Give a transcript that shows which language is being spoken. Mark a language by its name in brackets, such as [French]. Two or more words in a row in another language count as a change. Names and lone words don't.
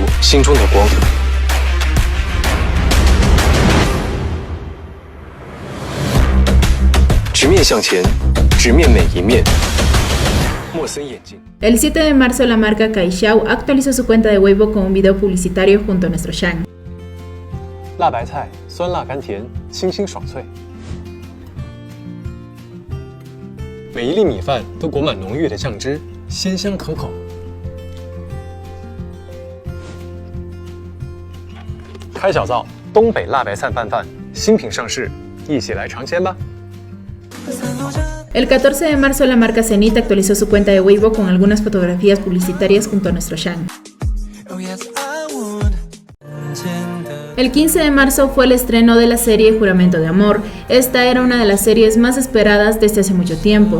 [Spanish] El 7 de marzo, la marca Kaixao actualizó su cuenta de Weibo con un video publicitario junto a nuestro Shang. [Chinese] 辣白菜，酸辣甘甜，清新爽脆。每一粒米饭都裹满浓郁的酱汁，鲜香可口。开小灶，东北辣白菜拌饭新品上市，一起来尝鲜吧。 [Spanish] El 14 de marzo, la marca Zenith actualizó su cuenta de Weibo con algunas fotografías publicitarias junto a nuestro Shang. El 15 de marzo fue el estreno de la serie Juramento de Amor. Esta era una de las series más esperadas desde hace mucho tiempo.